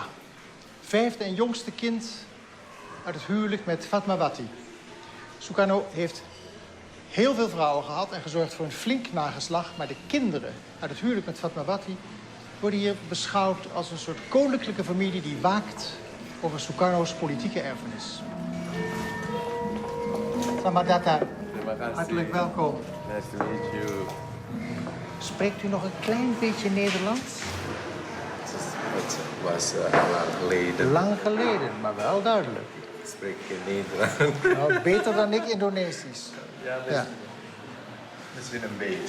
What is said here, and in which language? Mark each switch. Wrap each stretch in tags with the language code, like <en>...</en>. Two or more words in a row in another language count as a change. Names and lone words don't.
<nl>5e en jongste kind uit het huwelijk met Fatmawati. Sukarno heeft heel veel vrouwen gehad en gezorgd voor een flink nageslacht. Maar de kinderen uit het huwelijk met Fatmawati worden hier beschouwd als een soort koninklijke familie die waakt over Sukarno's politieke erfenis.</nl> <id>Selamat datang. Terima kasih.</id> <nl>Hartelijk welkom.</nl> <en>Nice to meet you.</en> <nl>Spreekt u nog een klein beetje Nederlands? Het was lang geleden. Lang geleden, maar wel duidelijk. Ik spreek geen Nederlands. Nou, beter dan ik Indonesisch. Ja, Ja. Misschien een beetje.</nl>